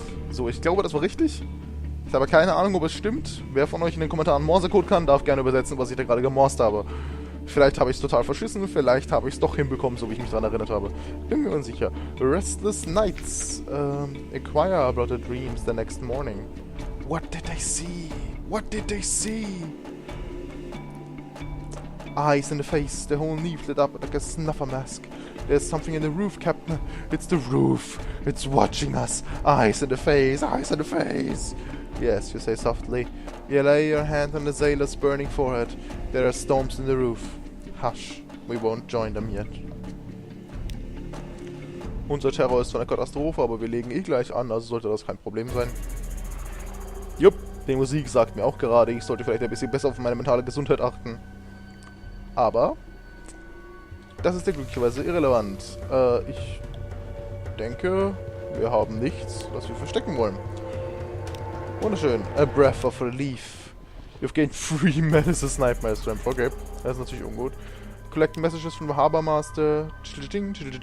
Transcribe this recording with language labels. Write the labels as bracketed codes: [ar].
[de] So, ich glaube, das war richtig. Ich habe keine Ahnung, ob es stimmt. Wer von euch in den Kommentaren Morsecode kann, darf gerne übersetzen, was ich da gerade gemorst habe. Vielleicht habe ich es total verschissen, vielleicht habe ich es doch hinbekommen, so wie ich mich daran erinnert habe. Bin mir unsicher. [en] Restless nights. Acquire about their dreams the next morning. What did they see? What did they see? Eyes in the face, the whole leaf lit up like a snuffer mask. There's something in the roof, Captain. It's the roof. It's watching us. Eyes in the face, eyes in the face. Yes, you say softly. You lay your hand on the sailor's burning forehead. There are storms in the roof. Hush, we won't join them yet. [de] Unser Terror ist zwar eine Katastrophe, aber wir legen eh gleich an, also sollte das kein Problem sein. Jupp, die Musik sagt mir auch gerade, ich sollte vielleicht ein bisschen besser auf meine mentale Gesundheit achten. Aber das ist ja glücklicherweise irrelevant. Ich denke, wir haben nichts, das wir verstecken wollen. [en] Wunderschön. A breath of relief. You've gained 3 Menaces Nightmare Strength. [de] Okay, das ist natürlich ungut. [en] Collect messages from the Harbor Master. Ding.